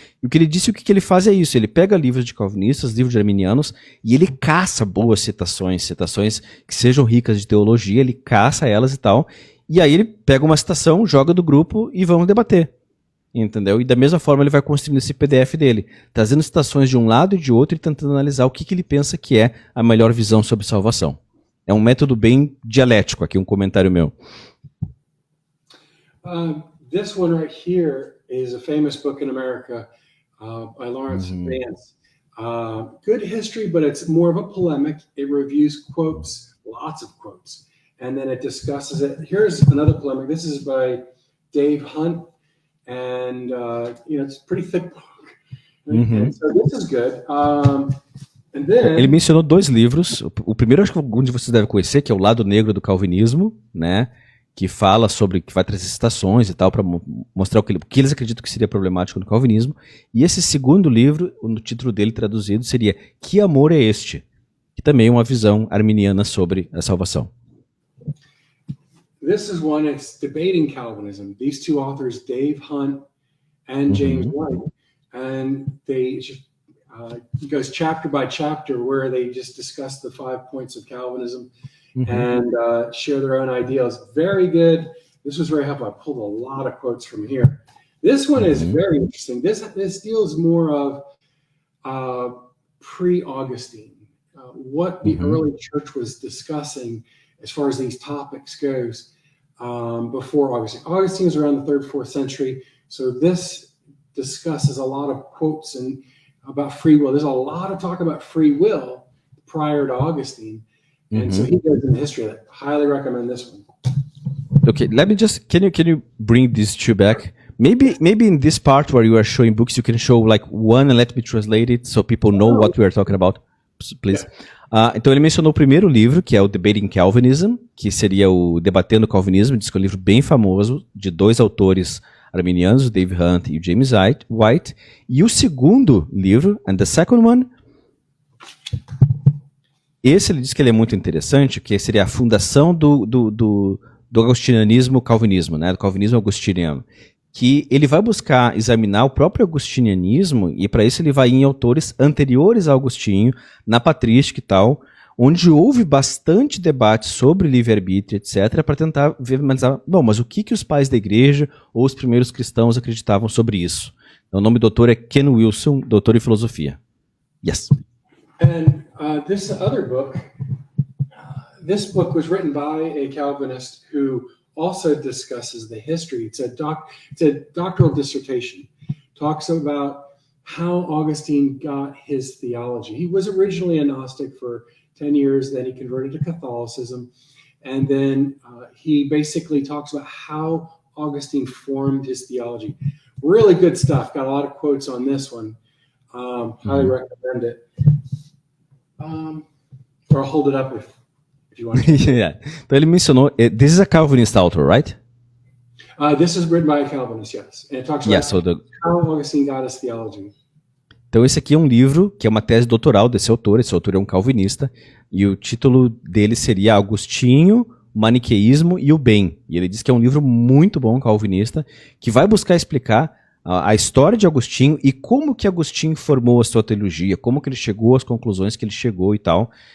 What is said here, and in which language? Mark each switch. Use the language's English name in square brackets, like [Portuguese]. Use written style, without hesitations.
[Portuguese] E o que ele disse, o que ele faz é isso, ele pega livros de calvinistas, livros de arminianos, e ele caça boas citações que sejam ricas de teologia, ele caça elas e tal, e aí ele pega uma citação, joga do grupo e vamos debater. Entendeu? E da mesma forma ele vai construindo esse PDF dele, trazendo citações de um lado e de outro e tentando analisar o que ele pensa que é a melhor visão sobre salvação. É um método bem dialético, aqui um comentário meu. [English] This one right here is a famous book in America by Lawrence Vance. Good history, but it's more of a polemic. It reviews quotes, lots of quotes, and then it discusses it. Here's another polemic. This is by Dave Hunt. And it's a pretty thick book. And so this is good. And then... [Portuguese] Ele mencionou 2 livros. O primeiro, acho que algum de vocês deve conhecer, que é O Lado Negro do Calvinismo, né? Que fala sobre, que vai trazer citações e tal, para mostrar o que eles acreditam que seria problemático no calvinismo. E esse segundo livro, o título dele traduzido seria Que Amor é Este? Que também é uma visão arminiana sobre a salvação. [English] This is one that's debating Calvinism. These two authors, Dave Hunt and James White, and they he goes chapter by chapter where they just discuss the 5 points of Calvinism and share their own ideals. Very good. This was very helpful. I pulled a lot of quotes from here. This one is very interesting. This deals more of pre-Augustine, what the early church was discussing as far as these topics goes before Augustine. Augustine is around the 3rd, 4th century. So this discusses a lot of quotes and about free will. There's a lot of talk about free will prior to Augustine. And so he goes into history of it. Highly recommend this one. Okay, let me just, can you bring these two back? Maybe in this part where you are showing books, you can show like one and let me translate it so people know what we are talking about, please. [Portuguese] Então ele mencionou o primeiro livro, que é o Debating Calvinism, que seria o Debatendo Calvinismo, diz que é um livro bem famoso, de 2 autores arminianos, o Dave Hunt e o James White. E o segundo livro, [English] and the second one, [Portuguese] esse ele diz que ele é muito interessante, que seria a fundação do agostinianismo calvinismo, né, do calvinismo agostiniano, que ele vai buscar examinar o próprio agostinianismo e para isso ele vai em autores anteriores a Agostinho, na patrística e tal, onde houve bastante debate sobre livre-arbítrio, etc., para tentar ver, mas o que os pais da igreja ou os primeiros cristãos acreditavam sobre isso? Então, o nome do autor é Ken Wilson, doutor em filosofia. [English] Yes. And this other book, this book was written by a Calvinist who also discusses the history. It's a doctoral dissertation. Talks about how Augustine got his theology. He was originally a Gnostic for 10 years, then he converted to Catholicism, and then he basically talks about how Augustine formed his theology. Really good stuff. Got a lot of quotes on this one. Highly recommend it. Or I'll hold it up if you want to. Yeah. [Portuguese] Então ele mencionou, [English] this is a Calvinist author, right? This is written by a Calvinist, yes. And it talks about how Augustine got his theology. [Portuguese] Então esse aqui é um livro que é uma tese doutoral desse autor é um calvinista, e o título dele seria Agostinho, Maniqueísmo e o Bem. E ele diz que é um livro muito bom, calvinista, que vai buscar explicar a história de Agostinho e como que Agostinho formou a sua teologia, como que ele chegou às conclusões que ele chegou e tal.